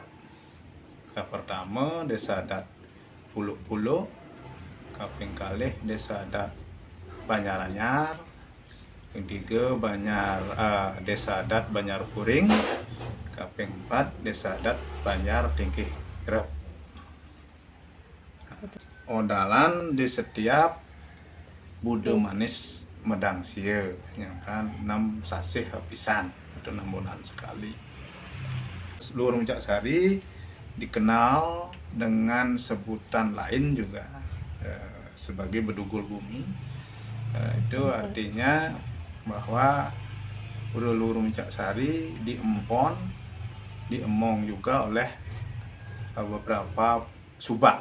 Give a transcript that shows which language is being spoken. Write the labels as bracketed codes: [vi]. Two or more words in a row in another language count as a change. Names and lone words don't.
[id] Pertama Desa Adat Puluk-Puluk, [ban] kaping kalih [id] Desa Adat Banjaranyar, kaping 3 Desa Adat Banjar Puring, kaping 4 Desa Adat Banjar Tingkih Rep. Odalan di setiap Bude Manis Medang Sia, [ban] nyangkan 6 sasih [id] habisan atau 6 bulan sekali. Luhur Mencak Sari dikenal dengan sebutan lain juga sebagai Bedugul Bumi. Itu artinya bahwa Luhur Mencak Sari [ban] diempon, diemong [id] juga oleh beberapa subak.